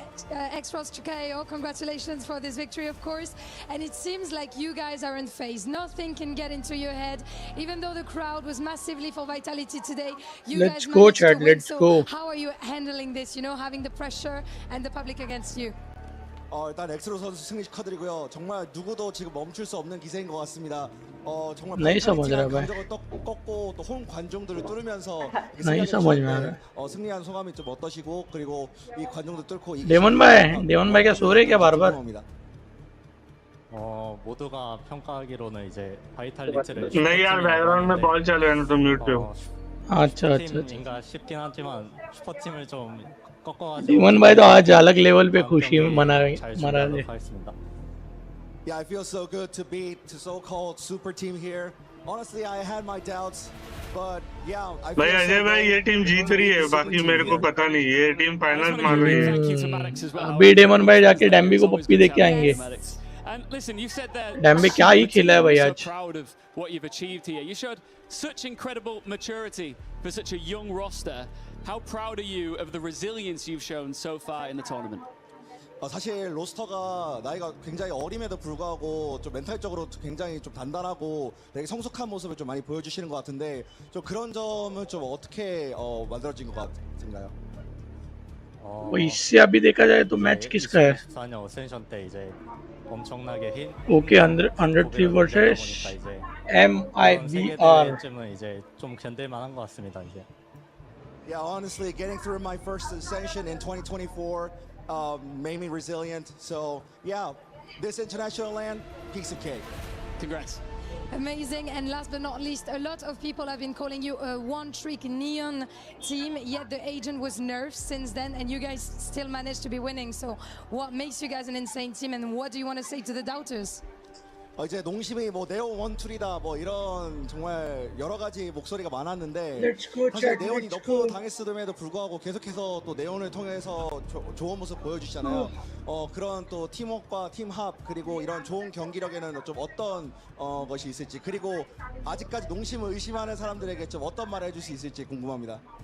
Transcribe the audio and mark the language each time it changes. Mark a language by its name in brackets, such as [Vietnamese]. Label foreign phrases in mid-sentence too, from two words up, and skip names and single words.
[English] X-Frost to KO, congratulations for this victory, of course. And it seems like you guys are in phase. Nothing can get into your head. Even though the crowd was massively for Vitality today, you let's guys go, managed Chad, to win. let's So go. how are you handling this, you know, having the pressure and the public against you? [Korean] 일단 엑스로 선수 승리 축하드리고요. 정말 누구도 지금 멈출 수 없는 기세인 것 같습니다. 정말 [Hindi] नहीं समझ रहा भाई [Korean] 감정을 꺾고 또 홈 관중들을 뚫으면서 [Hindi] नहीं समझ में आ रहा [Korean] 승리한 소감이 좀 어떠시고 그리고 이 관중들 뚫고 [Hindi] डेमन भाई क्या सो रहे क्या बार-बार [Korean] 모두가 평가하기로는 이제 바이탈리티를 [Hindi] नहीं यार बैकग्राउंड में बॉल चल रहा है तो म्यूट पे हो अच्छा [Korean] 슈퍼팀인가 싶긴 하지만 슈퍼팀을 좀 꺾어가지고 [Hindi] डेमन भाई तो आज अलग लेवल पे खुशी मना रहे [English] Yeah, I feel so good to beat the so-called super team here. Honestly, I had my doubts, but yeah, I feel [Hindi] भाई अजय भाई ये टीम जीत रही है बाकी मेरे को पता नहीं ये टीम फाइनल मार रही है अभी डेमन भाई जाके डैम्बी को पप्पी देके आएंगे डैम्बी क्या ही खेला है भाई आज [English] what you've achieved here. You showed such incredible maturity for such a young roster. How proud are you of the resilience you've shown so far in the tournament? [Korean] 사실 로스터가 나이가 굉장히 어림에도 불구하고 좀 멘탈적으로 굉장히 좀 단단하고 되게 성숙한 모습을 좀 많이 보여주시는 것 같은데 좀 그런 점은 좀 어떻게 만들어진 것 같은가요? [Hindi] इससे अभी देखा जाए तो मैच किसका है [Korean] 14년 어센션 때 이제 엄청나게 흰 [English] okay 103 versus MIBR [Korean] 쯤은 이제 좀 견딜 만한 것 같습니다 이제. [English] Yeah, honestly, getting through my first ascension in 2024 made me resilient. So yeah, this international land, piece of cake. Congrats. Amazing. And last but not least, a lot of people have been calling you a one-trick neon team, yet the agent was nerfed since then, and you guys still managed to be winning. So what makes you guys an insane team, and what do you want to say to the doubters? [Korean] 이제 농심이 뭐 네온 원툴이다 뭐 이런 정말 여러 가지 목소리가 많았는데 사실 네온이 너프 당했음에도 불구하고 계속해서 또 네온을 통해서 좋은 모습 보여주시잖아요. 그런 또 팀워크와 팀합 그리고 이런 좋은 경기력에는 좀 어떤 것이 있을지 그리고 아직까지 농심을 의심하는 사람들에게 좀 어떤 말을 해줄 수 있을지 궁금합니다.